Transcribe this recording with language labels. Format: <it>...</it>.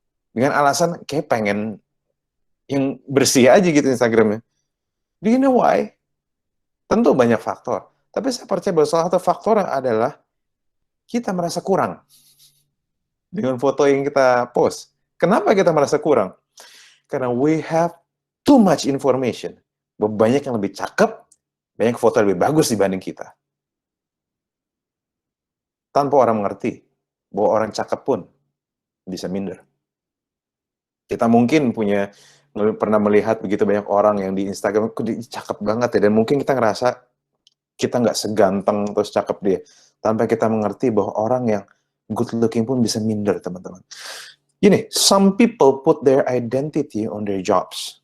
<id>Dengan alasan kayak pengen yang bersih aja gitu Instagramnya.</id> <en>Do you know why?</en> <id>Tentu banyak faktor. Tapi saya percaya bahwa salah satu faktor adalah kita merasa kurang dengan foto yang kita post. Kenapa kita merasa kurang?</id> <en>Karena we have too much information.</en> <id>Banyak yang lebih cakep, banyak foto yang lebih bagus dibanding kita. Tanpa orang mengerti bahwa orang cakep pun bisa minder. Kita mungkin pernah melihat begitu banyak orang yang di Instagram, kok dia cakep banget ya, dan mungkin kita ngerasa kita nggak seganteng atau cakep dia. Tanpa kita mengerti bahwa orang yang good looking pun bisa minder, teman-teman.</id> <en>Gini, some people put their identity on their jobs.</en>